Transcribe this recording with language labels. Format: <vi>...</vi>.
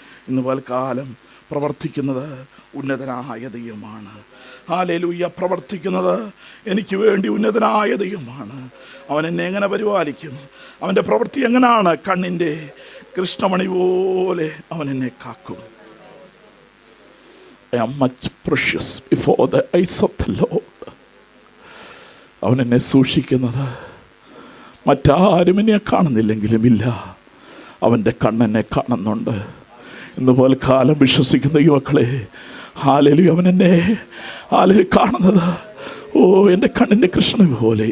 <ml>ഇന്ന് പൽക്കാലം പ്രവർത്തിക്കുന്നത് ഉന്നതനായ ദൈവമാണ്. ഹല്ലേലൂയ. പ്രവർത്തിക്കുന്നത് എനിക്ക് വേണ്ടി ഉന്നതനായ ദൈവമാണ്. അവൻ എന്നെ എങ്ങനെ പരിപാലിക്കും? അവൻ്റെ പ്രവൃത്തി എങ്ങനെയാണ്? കണ്ണിൻ്റെ കൃഷ്ണമണി പോലെ അവൻ എന്നെ കാക്കും.</ml> <en>I am much precious before the eyes of the Lord.</en> <ml>അവൻ എന്നെ സൂക്ഷിക്കുന്നത് മറ്റാരും എന്നെ കാണുന്നില്ലെങ്കിലും ഇല്ല, അവൻ്റെ കണ്ണെന്നെ കാണുന്നുണ്ട്. ഇന്ന് പോലെ കാലം വിശ്വസിക്കുന്ന യുവക്കളെ, ഹല്ലേലൂയ. അവൻ എന്നെ ഹല്ലേലൂയ കാണുന്നത് എൻ്റെ കണ്ണിൻ്റെ കൃഷ്ണ പോലെ.</ml>